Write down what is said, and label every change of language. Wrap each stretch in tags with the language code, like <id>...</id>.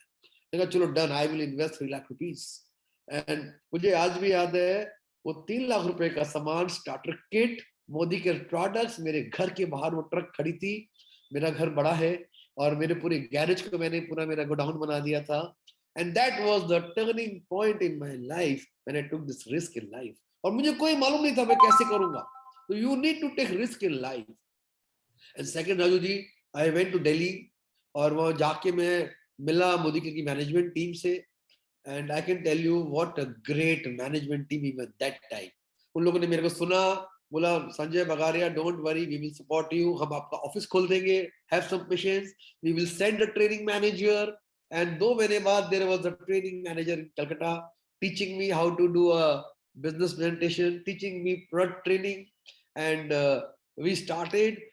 <hi>मैंने कहा चलो done,</hi> <en>I will invest</en> <hi>3 lakh rupees. And मुझे आज भी याद है वो 3 लाख रुपए का सामान, स्टार्टर किट, मोदी के प्रोडक्ट्स, मेरे घर के बाहर वो ट्रक खड़ी थी। मेरा घर बड़ा है और मेरे पूरे गैरेज को मैंने पूरा मेरा गोडाउन बना दिया था।</hi> <en>And that was the turning point in my life when I took this risk in life.</en> <hi>और मुझे कोई मालूम नहीं था मैं कैसे करूंगा।</hi> <en>तो you need to take risk in life. And second Raju ji, I went to Delhi</en> <hi>और वहाँ जाके मैं मिला मोदी की मैनेजमेंट टीम से,</hi> <en>and I can tell you what a great management team even that time.</en> <hi>उन लोगों ने मेरे को सुना, बोला Sanjay Bagaria</hi> <en>don't worry, we will support you,</en> <hi>हम आपका ऑफिस खोल देंगे,</hi> <en>Have some patience, we will send a training manager. And</en> <hi>2 महीने बाद</hi> <en>There was a training manager in Calcutta teaching me how to do a business presentation, teaching me product training, and we started.</en>